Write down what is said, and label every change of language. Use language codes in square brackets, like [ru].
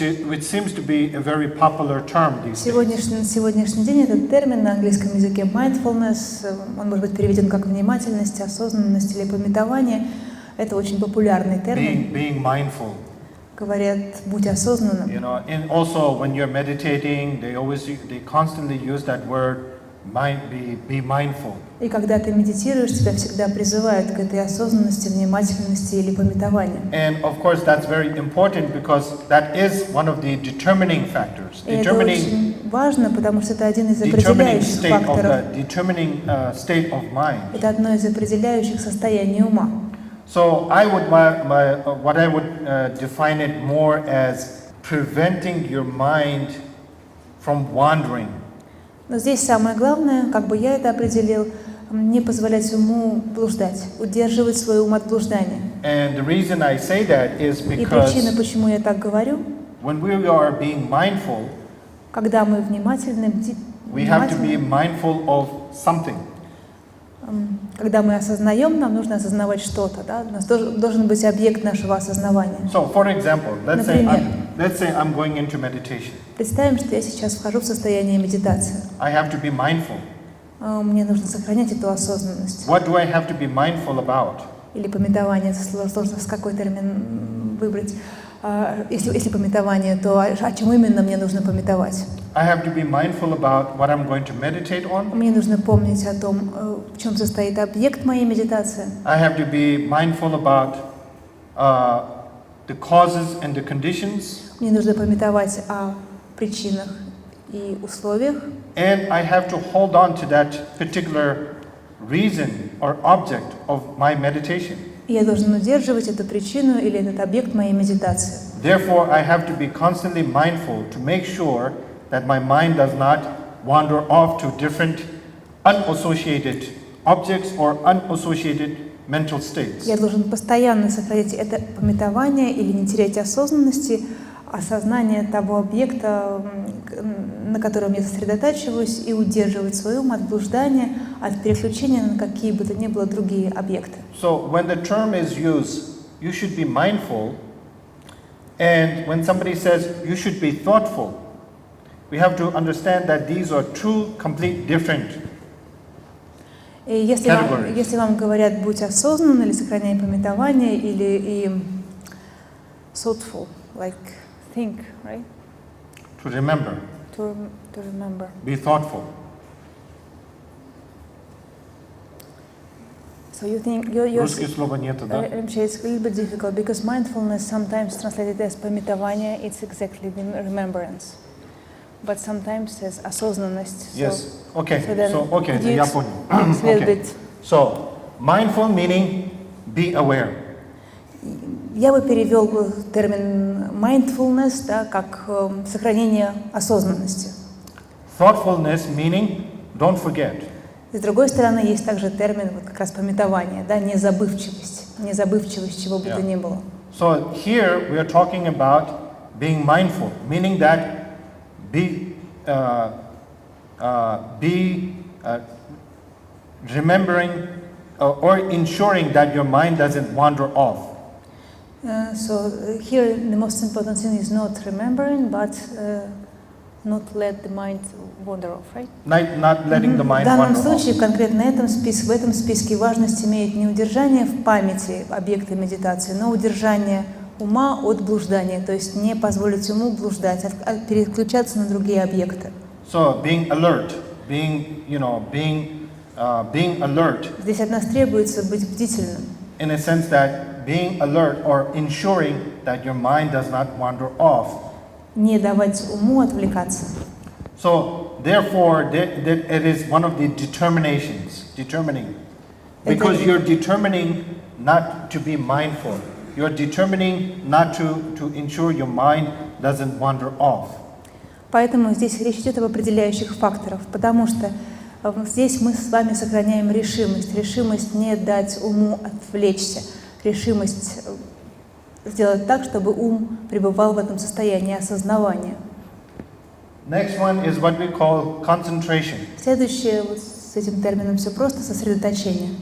[en] which seems to be a very popular term these days. [ru] Сегодняшний день этот термин на английском языке mindfulness, он может быть переведен как внимательность, осознанность или памятование. Это очень популярный термин. [en] Being mindful. [ru] Говорят, будь осознанным. [en] And also when you're meditating, they constantly use that word, be mindful. [ru] И когда ты медитируешь, тебя всегда призывают к этой осознанности, внимательности или памятованию. [en] And of course that's very important because that is one of the determining factors. [ru] И это очень важно, потому что это один из определяющих факторов. [en] Determining state of mind. [ru] Это одно из определяющих состояний ума. [en] So what I would define it more as preventing your mind from wandering. [ru] Но здесь самое главное, как бы я это определил, не позволять уму блуждать, удерживать свой ум от блуждания. [en] And the reason I say that is [ru] И [en] because [ru] причина, почему я так говорю, [en] when we are being mindful, [ru] когда мы внимательны, [en] we have to be mindful of something. [ru] Когда мы осознаем, нам нужно осознавать что-то, да? У нас должен быть объект нашего осознавания. [en] So, for example, let's say I'm going into meditation. [ru] Представим, что я сейчас вхожу в состояние медитации. [en] I have to be mindful. [ru] Мне нужно сохранять эту осознанность. [en] What do I have to be mindful about? [ru] Или памятование, сложно с какой термин выбрать. Если памятование, то о чем именно мне нужно памятовать? [en] I have to be mindful about what I'm going to meditate on. [ru] Мне нужно помнить о том, в чем состоит объект моей медитации. [en] I have to be mindful about the causes and the conditions. [ru] Мне нужно памятовать о причинах и условиях. [en] And I have to hold on to that particular reason or object of my meditation. [ru] И я должен удерживать эту причину или этот объект моей медитации. [en] Therefore, I have to be constantly mindful to make sure that my mind does not wander off to different unassociated objects or unassociated mental states. [ru] Я должен постоянно сохранять это памятование или не терять осознанности, осознание того объекта, на котором я сосредотачиваюсь, и удерживать свой ум от блуждания, от переключения на какие бы то ни было другие объекты. [en] So when the term is used, you should be mindful, and when somebody says you should be thoughtful, we have to understand that these are two complete different [ru] И если вам говорят «будь осознанным» или «сохраняй памятование» или «thoughtful», [en] like think, right? to remember. To remember. Be thoughtful. So you think [ru] Русских слова нету, да? [en] it's a little bit difficult because mindfulness sometimes translated as памятование, it's exactly the remembrance, but sometimes as осознанность. Yes. Okay. So Okay. [ru] Я понял. [en] It's a little Okay. bit. So mindful meaning be aware. [ru] Я бы перевел термин mindfulness, да, как сохранение осознанности. [en] Thoughtfulness meaning don't forget. [ru] С другой стороны, есть также термин вот как раз памятование, да, незабывчивость, чего бы то ни было. [en] So here we are talking about being mindful, meaning that be remembering or ensuring that your mind doesn't wander off. So here the most important thing is not remembering, but not let the mind wander off, right? Not letting the mind [ru] В данном [en] wander [ru] случае, [en] off. [ru] конкретно в этом списке важность имеет не удержание в памяти объекта медитации, но удержание ума от блуждания, то есть не позволить уму блуждать, а переключаться на другие объекты. [en] So being alert, being alert. [ru] Здесь от нас требуется быть бдительным. [en] In a sense that being alert or ensuring that your mind does not wander off. [ru] Не давать уму отвлекаться. [en] So therefore, it is one of the determining. Because you're determining not to be mindful. You're determining not to ensure your mind doesn't wander off. [ru] Поэтому здесь речь идет об определяющих факторах, потому что здесь мы с вами сохраняем решимость не дать уму отвлечься, решимость сделать так, чтобы ум пребывал в этом состоянии осознавания. [en] Next one is what we call concentration. [ru] Следующее, вот с этим термином все просто, сосредоточение.